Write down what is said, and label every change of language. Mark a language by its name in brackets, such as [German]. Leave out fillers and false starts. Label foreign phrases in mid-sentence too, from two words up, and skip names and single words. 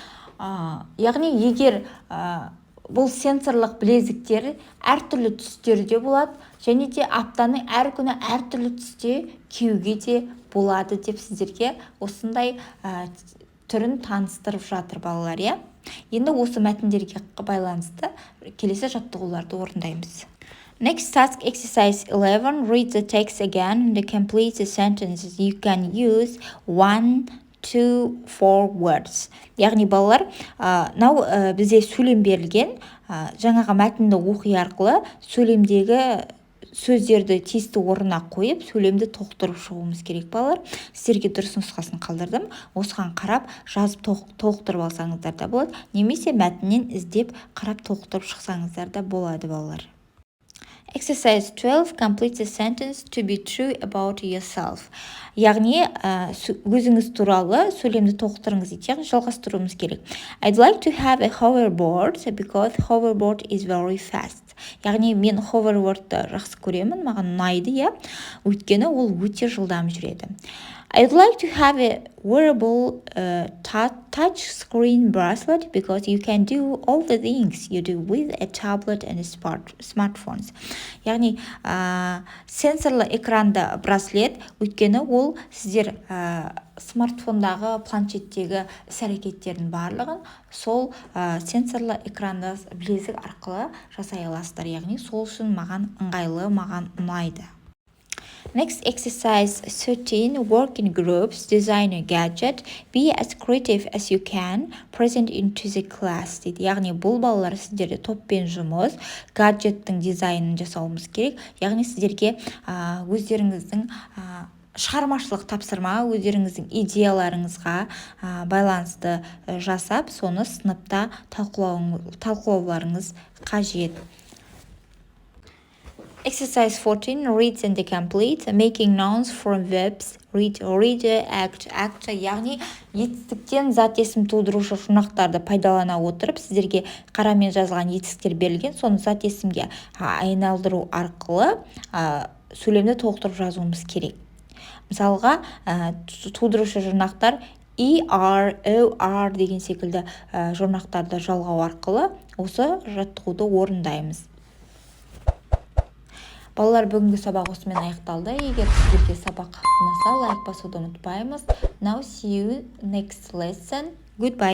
[Kazakh] Яғни егер бұл сенсорлық білезіктер әртүрлі түстерде болады, және де аптаның әр күні әртүрлі түсте киюге де болады деп сіздерге осындай түрін таныстырып жатыр балалар, иә? Енді осы мәтіндерге байланысты келесі жаттығуларды орындаймыз. [English] Next task, exercise 11. Read the text again and complete the sentences. You can use 1, 2, 4 words. [Kazakh] Яғни балалар, бізде сөйлем берілген, жаңағы мәтінді оқи арқылы сөйлемдегі сөздерді тиісті орнына қойып, сөйлемді толықтырып шығуымыз керек балалар. Сіздерге дұрыс нұсқасын қалдырдым. Осыған қарап, жазып толықтырып алсаңыздар да болады. Немесе мәтіннен іздеп қарап толықтырып шықсаңыздар да болады балалар. [English] Exercise 12. Complete the sentence to be true about yourself. [Kazakh] Яғни, өзіңіз туралы сөйлемді толықтырыңыз дейді. Яғни, жалғастыруымыз керек. [English] I'd like to have a hoverboard because hoverboard is very fast. [Kazakh] Яғни, мен ховербордты жақсы көремін, маған ұнайды, иә? Өйткені ол өте жылдам жүреді. [English] I'd like to have a wearable touch screen bracelet because you can do all the things you do with a tablet and smartphones. [Kazakh] Яғни, сенсорлы экранды браслет, өйткені ол сіздер смартфондағы, планшеттегі іс-әрекеттердің барлығын сол сенсорлы экранды білезік арқылы жасай аласыздар. Яғни, сол үшін маған ыңғайлы, маған ұнайды. [English] Next, exercise 13. Work in groups, design a gadget, be as creative as you can, present into the class дейді. [Kazakh] Яғни, бұл балалар сіздерде топпен жұмыс, гаджеттің дизайнын жасауымыз керек. Яғни, сіздерге өздеріңіздің шығармашылық тапсырма, өздеріңіздің идеяларыңызға байланысты жасап, соны сыныпта талқылауларыңыз қажет. [English] Exercise 14. Read and complete. Making nouns from verbs. Read, act. [Kazakh] Яғни, етістіктен зат есім тудырушы жұрнақтарды пайдалана отырып, сіздерге қарамен жазылған етістіктер берілген, соны зат есімге айналдыру арқылы сөйлемді толықтырып жазуымыз керек. Мысалға, тудырушы жұрнақтар ER, OR деген секілді жұрнақтарды жалғау арқылы осы жаттығуды орындаймыз. Балалар, бүгінгі сабақ осымен аяқталды. Егер сіздерге сабақ ұнаса, лайк басуды ұмытпаймыз. [English] Now see you next lesson. Goodbye.